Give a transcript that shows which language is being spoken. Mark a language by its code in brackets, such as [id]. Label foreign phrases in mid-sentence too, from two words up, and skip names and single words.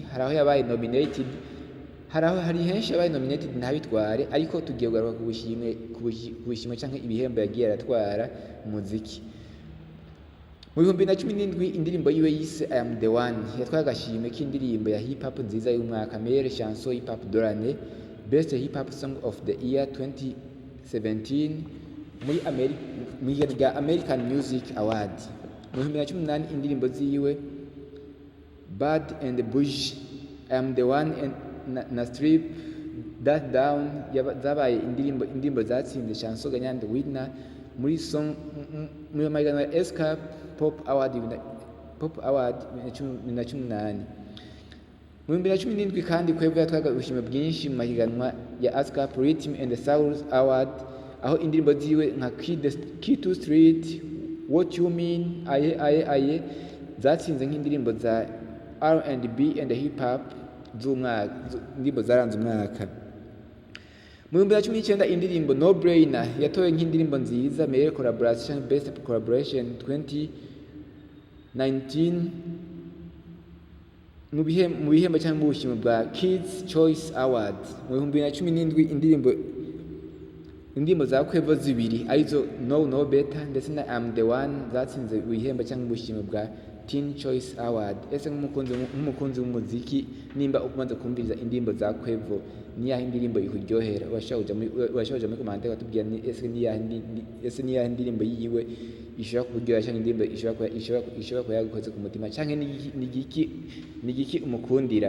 [rn] Hari aho yabaye nominated, hari henshi yabaye nominated ntabitware, ariko tugiye kugaruka ku bushimwe cyangwa ibihembo yagiye aratwara mu muziki. Mu 2017 indirimbo yiwe yise I Am The One yatwaye agashimwe k'indirimbo ya hip hop nziza y'umwaka, [fr] meilleure chanson hip hop de l'année, [en] best hip hop song of the year 2017 [rn] muri rya [en] American Music Award. [rn] Mu 2018 indirimbo ziwe Bad and Bush, I Am The One na Strip That Down zabaye indirimbo zatsinze [fr] chanson gagnante [rn] winner muri song muri mahiganwa ya Escape Pop Award 2018. Mu 2017 kandi Quavo yatwaga ubushimwe bwinshi mu mahiganwa ya ASCAP Rhythm and Soul Award, aho indirimbo ziwe nka Key to Street, What You Mean, Aye zatsinze nk'indirimbo za [en] R&B and hip hop [rn] z'umwaka, indirimbo zaranze umwaka. Mu 2019 indirimbo No Brainer yatowe nk'indirimbo nziza [fr] meilleure collaboration, [en] best collaboration [rn] 2019 mu bihembo cyangwa mu bushimwe bwa Kids Choice Award mu 2017 indirimbo za Quavo zibiri arizo No Better ndetse na I'm the One zatsinze ibihembo cyangwa ubushimwe bwa Teen Choice Award. Ese nk'umukunzi w'umuziki nimba ukumaze kumviriza indirimbo za Quavo ni yahe indirimbo ikuryohera? Washaje muri commentaire watubwira ni ese ni yahe indirimbo yiwe ishobora kuryohera cyangwa indirimbo ishobora kuba yagukoze ku mutima cyangwa ni igiki umukundira?